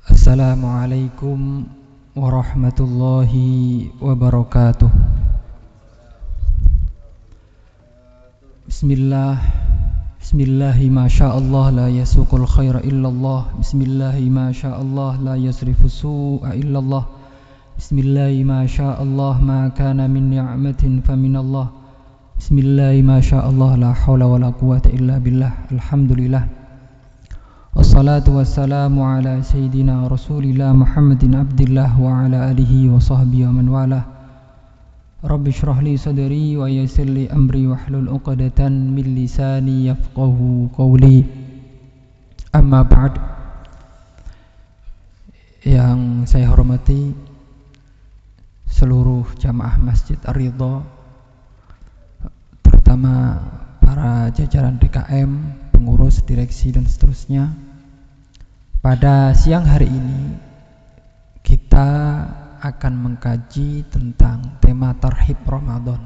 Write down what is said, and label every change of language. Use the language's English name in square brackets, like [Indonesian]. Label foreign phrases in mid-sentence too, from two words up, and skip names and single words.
[Arabic] السلام عليكم ورحمة الله وبركاته. بسم الله ما شاء الله لا يسوق الخير إلا الله. بسم الله ما شاء الله لا يصرف السوء إلا الله. بسم الله ما شاء الله ما كان من نعمة فمن الله. بسم الله ما شاء الله لا حول ولا قوة إلا بالله. Alhamdulillah. والصلاة والسلام على سيدنا رسول الله محمد عبد الله وعلى آله وصحبه ومن والاه. رب اشرح لي صدري ويسر لي أمري واحلل عقدة من لساني يفقهوا قولي. أما بعد. [Indonesian] Yang saya hormati seluruh jamaah Masjid Ar-Ridha, terutama para jajaran DKM, pengurus, direksi dan seterusnya. Pada siang hari ini kita akan mengkaji tentang tema Tarhib Ramadan.